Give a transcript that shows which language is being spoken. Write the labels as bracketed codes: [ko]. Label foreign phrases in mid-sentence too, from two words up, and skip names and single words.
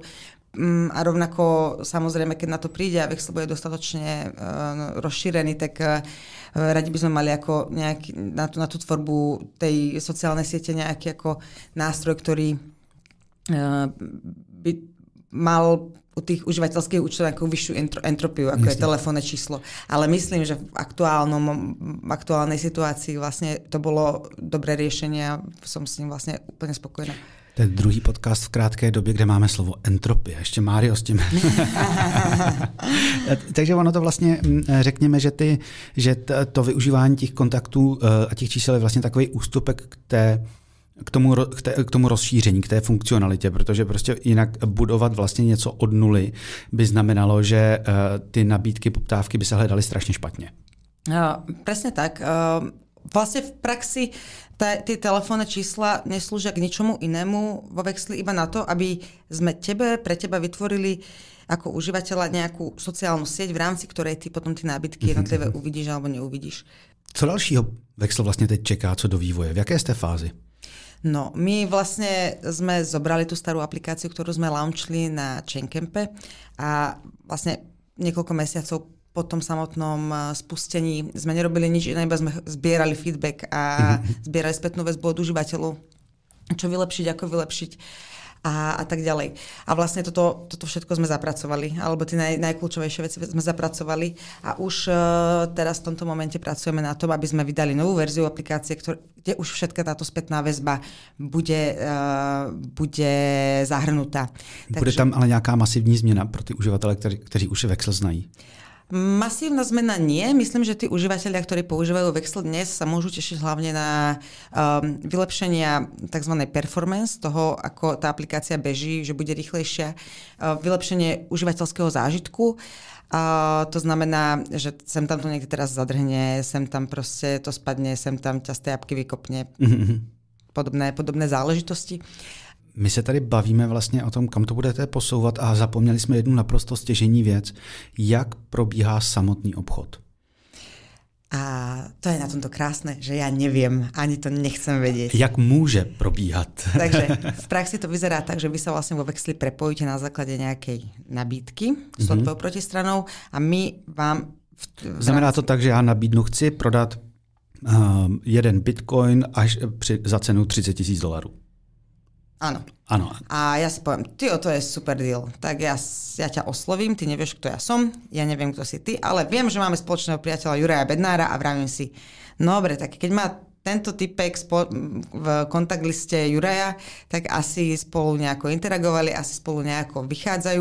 [sk] A rovnako samozrejme, keď na to príde a Vexl bude dostatočne rozšírený, tak radi by sme mali ako na tú tvorbu tej sociálnej siete nejaký ako nástroj, ktorý by mal u tých užívateľských účtov nejakú vyššiu entropiu, ako je telefónne číslo. Ale myslím, že v aktuálnej situácii vlastne to bolo dobré riešenie a som s ním vlastne úplne spokojná. [cs] To je druhý podcast v krátké době, kde máme slovo entropie. Ještě Mário s tím. Takže ono to vlastně, řekněme, že to využívání těch kontaktů a těch čísel je vlastně takový ústupek k tomu rozšíření, k té funkcionalitě, protože prostě jinak budovat vlastně něco od nuly by znamenalo, že ty nabídky, poptávky by se hledaly strašně špatně. [sk] Presne tak. Vlastne v praxi tie telefónne čísla neslúžia k ničomu inému vo Vexli iba na to, aby sme pre teba vytvorili ako užívateľa nejakú sociálnu sieť, v rámci ktorej ty potom ty nábytky jednotlivé uvidíš alebo neuvidíš. [cs] Co dalšího Vexl vlastně teď čeká, co do vývoje? V jaké ste fázi? [sk] No, my vlastne sme zobrali tú starú aplikáciu, ktorú sme launchli na Chaincampe a vlastne niekoľko mesiacov po tom samotnom spustení sme nerobili nič iné, iba sme zbierali feedback a zbierali spätnú väzbu od užívateľov, čo vylepšiť, ako vylepšiť a tak ďalej. A vlastne toto všetko sme zapracovali, alebo tie najkľúčovejšie veci sme zapracovali a už teraz v tomto momente pracujeme na tom, aby sme vydali novú verziu aplikácie, kde už všetká táto spätná väzba bude zahrnutá. [cs] Bude tam ale nějaká masivní změna pro ty uživatele, kteří už Vexl znají? [sk] Masívna zmena nie. Myslím, že tí užívateľia, ktorí používajú Vexl dnes, sa môžu tešiť hlavne na vylepšenia tzv. Performance, toho, ako tá aplikácia beží, že bude rýchlejšia, vylepšenie užívateľského zážitku. To znamená, že sem tam to niekde teraz zadrhne, sem tam proste to spadne, sem tam ťa z tej apky vykopne. Podobné záležitosti. [cs] My se tady bavíme vlastně o tom, kam to budete posouvat a zapomněli jsme jednu naprosto stěžejní věc. Jak probíhá samotný obchod? [sk] A to je na tomto krásne, že ja neviem, ani to nechcem vedieť. [cs] Jak môže probíhat? [sk] Takže v praxi to vyzerá tak, že vy sa vlastne vo Vexli prepojíte na základe nejakej nabídky s tvojou protistranou a my vám... [cs] Znamená to tak, že já nabídnu, chci prodat jeden bitcoin až za cenu $30,000. [sk] Áno. Áno. A ja si poviem, to je [en] super deal. [sk] Tak ja ťa oslovím, ty nevieš, kto ja som, ja neviem, kto si ty, ale viem, že máme spoločného priateľa Juraja Bednára a vravím si, no dobre, tak keď má tento typek v kontakt liste Juraja, tak asi spolu nejako interagovali, asi spolu nejako vychádzajú.